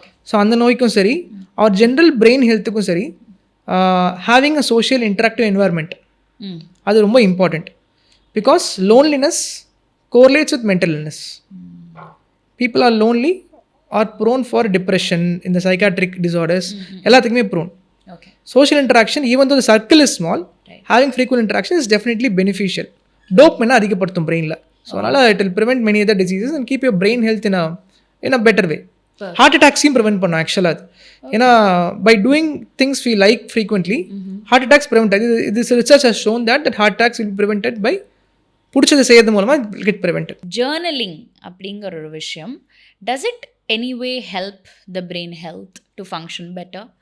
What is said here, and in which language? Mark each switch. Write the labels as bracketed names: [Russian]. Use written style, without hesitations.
[Tamil] So அந்த நோய்க்கும் சரி, அவர் ஜென்ரல் பிரெயின் ஹெல்த்துக்கும் சரி, [English] having a social interactive environment [Tamil] அது ரொம்ப important. [English] Because loneliness correlates with mental illness. People are lonely are prone for depression, இந்த psychiatric disorders [Tamil] எல்லாத்துக்குமே [English] Prone. Social interaction, even though the circle is small, having frequent interaction is definitely beneficial. [Tamil] Dopamine அதிகப்படுத்தும் பிரெயினில். [English] so [Tamil] அதனால் [English] it will prevent many other diseases and keep your brain health in a better way. Heart அட்டாக்ஸையும் prevent [Tamil] பண்ணும் ஆக்சுவலாக அது. ஏன்னா [English] By doing things we like frequently heart attacks prevent ஆகுது. இது research has shown that heart attacks will be prevented by [Tamil] பிடிச்சதை செய்யறது மூலமாக [English] Get prevented. Journaling [Tamil] அப்படிங்கிற ஒரு விஷயம், [English] Does it anyway help the brain health to function better?